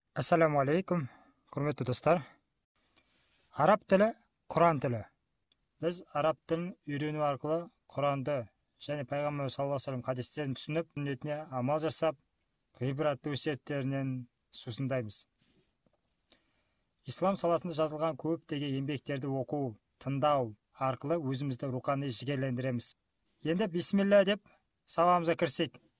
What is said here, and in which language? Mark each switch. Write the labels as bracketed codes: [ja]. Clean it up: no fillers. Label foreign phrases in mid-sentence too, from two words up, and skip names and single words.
[ar] السلام عليكم, [kk] құрметті достар. Араб тілі Құран тілі. Біз араб тілін үйрену арқылы Құранды және Пайғамбар [ar] صلى الله عليه وسلم [kk] хадистерін түсініп, сүннетіне амал жасап, ғибратты өсиеттерінен сусындаймыз. Ислам саласында жазылған көптеген еңбектерді оқу, тыңдау арқылы өзімізді рухани жігерлендіреміз. Енді бисмилля деп сабағымызға кірсек.